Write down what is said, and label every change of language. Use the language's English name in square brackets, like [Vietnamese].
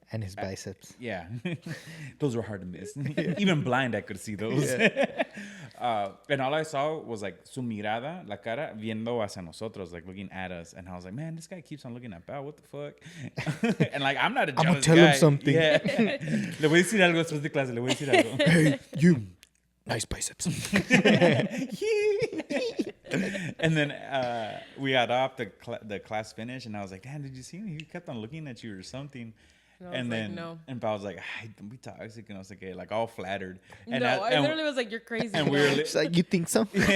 [English] And his biceps. yeah, those were hard to miss. Even blind, I could see those. And all I saw was like [Spanish] su mirada, la cara, viendo hacia nosotros, [English] like looking at us. And I was like, man, this guy keeps on looking at Pao. What the fuck? And like, I'm not a jealous I'ma tell him guy. something. [Spanish] Yeah. Le voy a decir algo después de clase. Le voy a decir algo. [English] Hey, you. Nice biceps. And then we got off, the class finished, and I was like, damn, did you see me? He kept on looking at you or something. And then no. And Pao was like, "Ay, don't be toxic," and I was like, "Hey," like all flattered. And no, I literally was like, "You're crazy." And we were It's like, you think so?